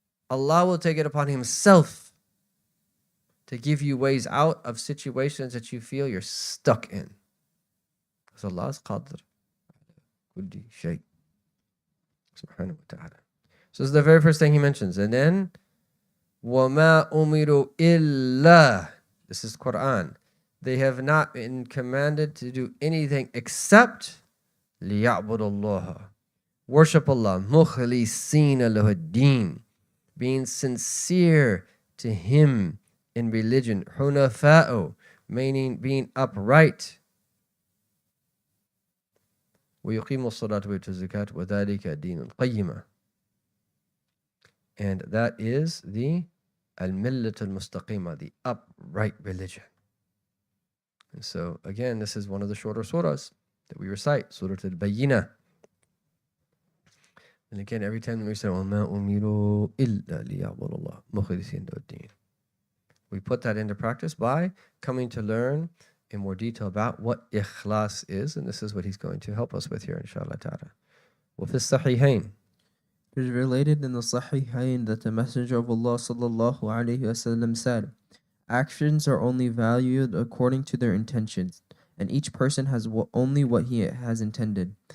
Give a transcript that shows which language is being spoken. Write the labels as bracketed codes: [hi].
[en] Allah will take it upon Himself to give you ways out of situations that you feel you're stuck in. Because Allah is Qadir. Kulli shay. Subhanahu wa ta'ala. So this is the very first thing He mentions. And then, [ar] وَمَا أُمِرُوا إِلَّا. [en] This is Quran. They have not been commanded to do anything except [ar] لِيَعْبُدُ اللَّهَ. [en] Worship Allah. [ar] مُخْلِصِينَ لَهُ الدِّينَ. [en] Being sincere to Him in religion. حُنَفَاءُ. Meaning being upright. [ar] وَيُقِيمُ الصَّلَاةَ وَيُؤْتُوا الزَّكَاةَ وَذَلِكَ دِينُ الْقَيِّمَةِ. [en] And that is the al-millat al-mustaqima, the upright religion. And so, again, this is one of the shorter surahs that we recite, Surah Al-Bayyinah. And again, every time we say, [ar] وَمَا أُمِرُوا إِلَّا لِيَعْبُدُوا اللَّهَ مُخْلِصِينَ لَهُ الدِّينَ. [en] We put that into practice by coming to learn in more detail about what ikhlas is, and this is what he's going to help us with here, inshallah ta'ala. [ar] وَفِي الصَّحِيحَيْن. [en] It is related in the Sahihain that the Messenger of Allah sallallahu alaihi wasallam said, "Actions are only valued according to their intentions, and each person has only what he has intended."